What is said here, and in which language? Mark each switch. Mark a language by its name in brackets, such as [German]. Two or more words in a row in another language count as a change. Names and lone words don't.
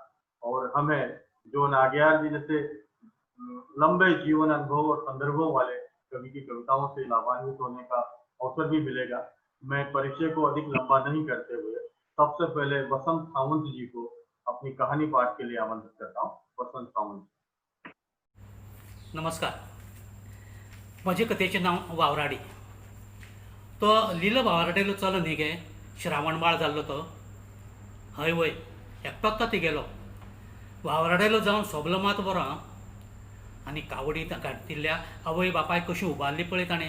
[Hindi] और हमें जॉन आगियार जी जैसे लंबे जीवन अनुभव और संदर्भों वाले कवि की कविताओं से लाभान्वित होने का अवसर भी मिलेगा। मैं परिचय को अधिक लंबा नहीं करते हुए सबसे पहले वसंत सावंत जी को अपनी कहानी पाठ के लिए आमंत्रित करता हूँ। वसंत सावंत। [Konkani] नमस्कार. म्हजे कथेचें नांव वावराडी. तो लिलो वावराडेलो चलो न्ही गे, श्रावण बाळ जाल्लो तो. हय वय, एकटोच तो तिगेलो. वावराडेलो जावन सोबलो मात बरो आं. आनी कावडी घातिल्ल्या आवय बापाय कशी उबारली पळय ताणें.